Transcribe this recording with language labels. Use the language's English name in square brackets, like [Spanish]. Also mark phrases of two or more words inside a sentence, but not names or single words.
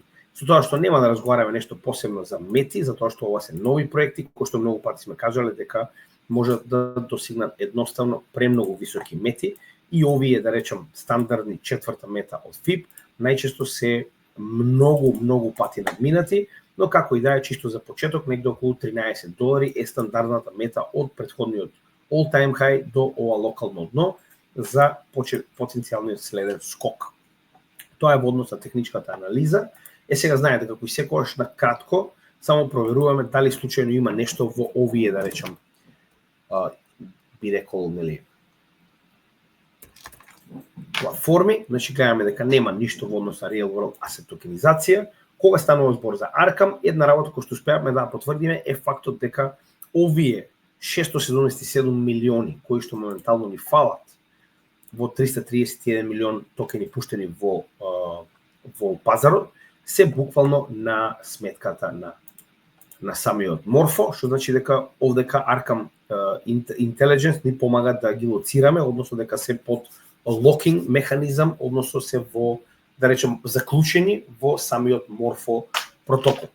[Macedonian] Со тоа што нема да разговараме нешто посебно за мети, затоа што ова се нови проекти кои што многу пати сме кажале дека можат да достигнат едноставно премногу високи мети. И овие, да речем, стандардни четврта мета од FIB, најчесто се многу пати надминати, но како и да е, чисто за почеток, негде околу $13 е стандардната мета од претходниот [English] all-time high [Macedonian] до ова локално дно за потенцијалниот следен скок. Тоа е во однос на техничката анализа. Сега знаете како и секогаш на кратко, само проверуваме дали случајно има нешто во овие, да речем, би рекол, нели, платформи, значи гледаме дека нема ништо во однос на [English] real world asset [Macedonian] токенизација. Кога станува збор за Arkham, една работа која што успеавме да потврдиме е фактот дека овие 677 милиони кои што моментално ни фалат во 331 милион токени пуштени во пазарот се буквално на сметката на самиот Morpho, што значи дека овдека Arkham Intelligence ни помага да ги лоцираме, односно дека се под локинг механизам, односно се во, да речем, заклучени во самиот Morpho протокол.